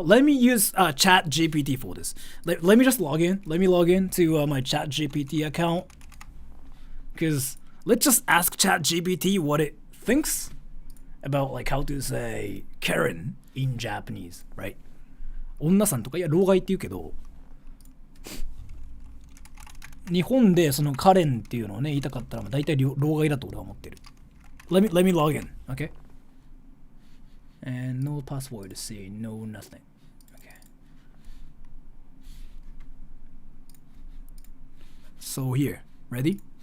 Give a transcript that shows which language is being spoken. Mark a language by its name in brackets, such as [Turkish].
[English] Let me use Chat GPT for this. Let me just log in. Let me log in to my Chat GPT account. Because let's just ask Chat GPT what it thinks about like how to say Karen in Japanese, right? [Japanese] 女さんとかいや老害って言うけど、日本でそのカレンっていうのをね言いたかったら大体老害だと俺は思ってる。 [English] Let me log in, okay? And no password, see, no nothing. Okay. So here, ready?